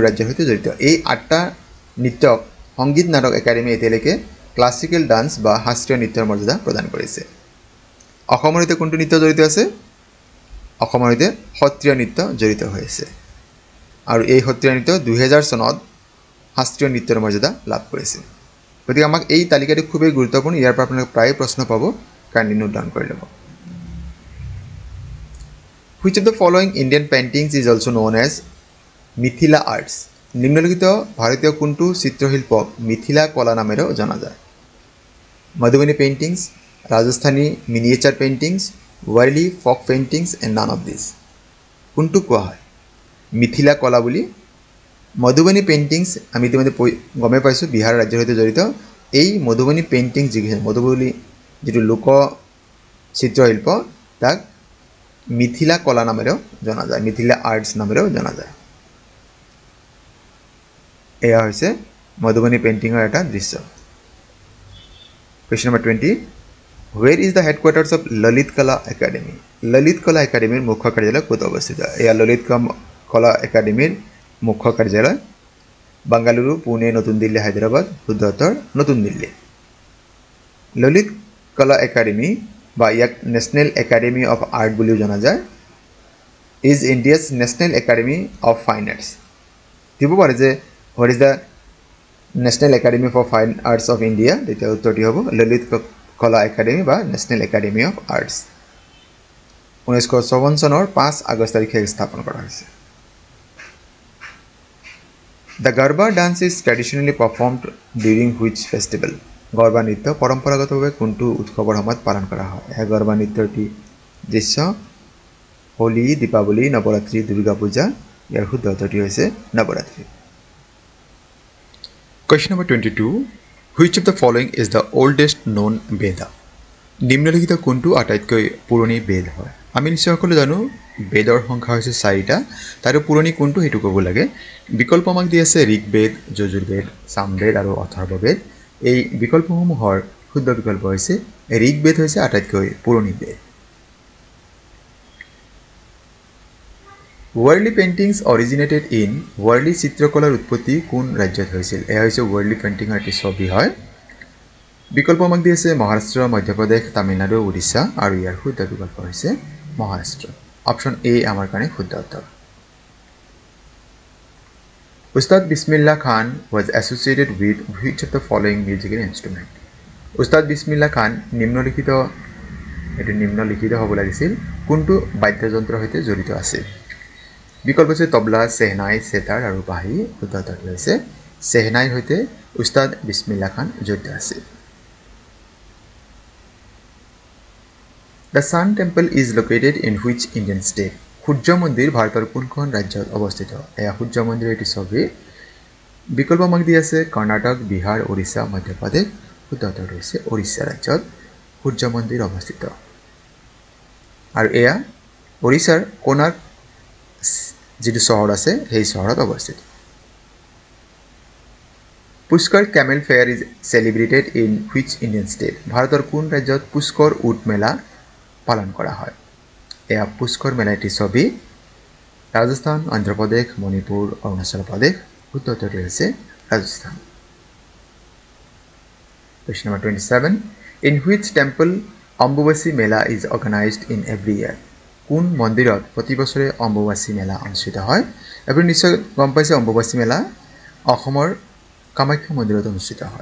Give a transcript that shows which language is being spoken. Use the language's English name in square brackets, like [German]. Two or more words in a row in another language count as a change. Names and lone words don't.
[Assamese] ৰাজ্যৰ সৈতে জড়িত এই 8টা নৃত্যক সংগীত নাটক একাডেমী এতিয়ালৈকে [English] classical dance [Assamese] বা শাস্ত্ৰীয় নৃত্যৰ মৰ্যাদা প্ৰদান কৰিছে অসমৰ সৈতে কোনটো নৃত্য জড়িত আছে অসমৰ সৈতে সত্ৰীয়া নৃত্য জড়িত হৈ আছে আৰু এই সত্ৰীয়া নৃত্য 2000 চনত শাস্ত্ৰীয় নৃত্যৰ মৰ্যাদা লাভ কৰিছে গতিকে আমাক এই তালিকাটো খুবেই গুৰুত্বপূৰ্ণ ইয়াৰ পৰা আপোনালোকে প্ৰায় প্ৰশ্ন পাব [English] kindly note down [Assamese] কৰি ল'ব [English] Which of the following Indian paintings is also known as Mithila arts [Assamese] নিম্নলিখিত ভাৰতীয় কোনটো চিত্ৰশিল্পক মিথিলা কলা নামেৰে জনা যায় মধুবনী পেইন্টিংস [English] Rajasthani miniature paintings, Worli folk paintings and none of these. [Assamese] কোনটো কোৱা হয় মিথিলা কলা বুলি মধুবনী পেইন্টিংস আমি ইতিমধ্যে গমে পাইছো বিহাৰ ৰাজ্যৰ সৈতে জড়িত এই মধুবনী পেইন্টিং মধুবনী যেটো লোক চিত্ৰশিল্প তাক মিথিলা কলা নামেৰে জনা যায় মিথিলা আৰ্টস নামেৰে জনা যায় এয়া হৈছে মধুবনী পেইন্টিংৰ এটা দৃশ্য [English] Question number 20 Where is the headquarters of Lalit Kala Academy? [Assamese] Lalit Kala Academy মুখ্য কাৰ্যালয় ক'ত অৱস্থিত? এয়া ললিত কলা একাডেমীৰ মুখ্য কাৰ্যালয় বাংগালুৰু পুনে নতুন দিল্লী হায়দৰাবাদ শুদ্ধ উত্তৰ নতুন দিল্লী ললিত কলা একাডেমী বা ইয়াক নেশ্যনেল একাডেমী অফ আৰ্ট বুলিও জনা যায় [English] is India's National Academy of Fine Arts [Assamese] দিব পাৰে যে [English] what is the National Academy for Fine Arts of India [Assamese] তেতিয়া উত্তৰটি হ'ব ললিত কলা একাডেমী বা নেশ্যনেল একাডেমী অফ আৰ্টছ 1954 চনৰ 5 আগষ্ট তাৰিখে স্থাপন কৰা হৈছে [English] The Garba dance is traditionally performed during which festival? [Assamese] Garba নৃত্য পৰম্পৰাগতভাৱে কোনটো উৎসৱৰ সময়ত পালন কৰা হয় এই গৰবা নৃত্যটি দৃশ্য হোলি দীপাৱলী নৱৰাত্ৰি দুৰ্গা পূজা ইয়াৰ শুদ্ধ উত্তৰটি হৈছে নৱৰাত্ৰি [English] Question number 22 Which of the following is the oldest known Veda? [Assamese] নিম্নলিখিত কোনটো আটাইতকৈ পুৰণি বেদ হয় আমি নিশ্চয় সকলো জানো বেদৰ সংখ্যা হৈছে 4টা তাৰ পুৰণি কোনটো হেতু ক'ব লাগে বিকল্প আমাক দি আছে ঋগবেদ যজুৰ্বেদ সামবেদ আৰু অথৰ্ববেদ এই বিকল্পসমূহৰ শুদ্ধ বিকল্প হৈছে ঋগবেদ হৈছে আটাইতকৈ পুৰণি বেদ [English] Worli paintings originated in [Assamese] Worli চিত্ৰকলাৰ উৎপত্তি কোন ৰাজ্যত হৈছিল এয়া হৈছে Worli painting এটি ছবি হয় বিকল্প আমাক দি আছে মহাৰাষ্ট্ৰ মধ্যপ্ৰদেশ তামিলনাডু ওড়িশা আৰু ইয়াৰ শুদ্ধ বিকল্প হৈছে মহাৰাষ্ট্ৰ [English] option A [Assamese] আমাৰ কাৰণে শুদ্ধ উত্তৰ [English] Ustad Bismillah Khan was associated with which of the following musical instrument [Assamese] Ustad Bismillah Khan নিম্নলিখিত হ'ব লাগিছিল কোনটো বাদ্যযন্ত্ৰৰ সৈতে জড়িত আছিল বিকল্প হৈছে তবলা, চেহনাই, সেতাৰ আৰু বাঁহী। শুদ্ধ উত্তৰটো হৈছে চেহনাইৰ সৈতে উস্তাদ বিছমিল্লাহ খান জড়িত আছিল। [English] The Sun Temple is located in which Indian state? [Assamese] সূৰ্য মন্দিৰ ভাৰতৰ কোনখন ৰাজ্যত অৱস্থিত? এয়া সূৰ্য মন্দিৰৰ এটি ছবি। বিকল্প আমাক দি আছে কৰ্ণাটক, বিহাৰ, ওড়িশা, মধ্যপ্ৰদেশ। শুদ্ধ উত্তৰটো হৈছে ওড়িশা ৰাজ্যত সূৰ্য মন্দিৰ অৱস্থিত। আৰু এয়া ওড়িশাৰ কোনাৰ্ক যিটো চহৰ আছে সেই চহৰত অৱস্থিত। [English] Pushkar camel fair is celebrated in which Indian state? [Assamese] ভাৰতৰ কোন ৰাজ্যত পুষ্কৰ উট মেলা পালন কৰা হয়? এয়া পুষ্কৰ মেলা এটি ছবি। ৰাজস্থান, অন্ধ্ৰপ্ৰদেশ, মণিপুৰ, অৰুণাচল প্ৰদেশ। শুদ্ধ উত্তৰটো হৈছে ৰাজস্থান। [English] Question number 27. In which temple অম্বুবাচী মেলা is organized in every year? [Assamese] কোন মন্দিৰত প্ৰতি বছৰে অম্বুবাচী মেলা অনুষ্ঠিত হয়? আপুনি নিশ্চয় গম পাইছে অম্বুবাচী মেলা অসমৰ কামাখ্যা মন্দিৰত অনুষ্ঠিত হয়।